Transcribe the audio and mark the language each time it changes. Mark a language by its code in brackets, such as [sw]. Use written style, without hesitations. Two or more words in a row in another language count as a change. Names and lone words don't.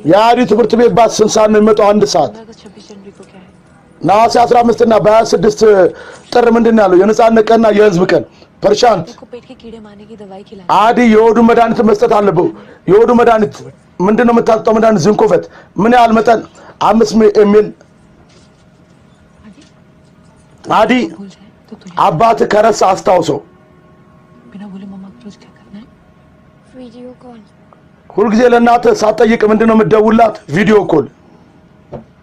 [am] የአዲ ትምህርት ቤት ባስ ስንት ሰዓት ነው የሚመጣው አንድ ሰዓት [hi] 26 जनवरी को क्या है [am] ነሐሴ 15 እና በ26 ጥር ምንድነው ያለው የነጻነት ቀንና የህዝብ ቀን ፐርሻንት [hi] को पेट के कीड़े मारने की दवाई खिलानी [am] አዲ የሆዱ መድኃኒት መስጠት አለበው የሆዱ መድኃኒት ምንድነው የምታጠጣው መድኃኒት ዝንኮፈት ምን ያህል መጠን 5 ml አዲ [hi] भूल जाए तो तू [am] አባት ከረሳ አስታውሰው [hi] बिना बोले मम्मा को रोज क्या करना है [en] video call [am] ሁልጊዜ ለእናትህ ሳትጠይቅ ምንድነው የምትደውላት [en] video call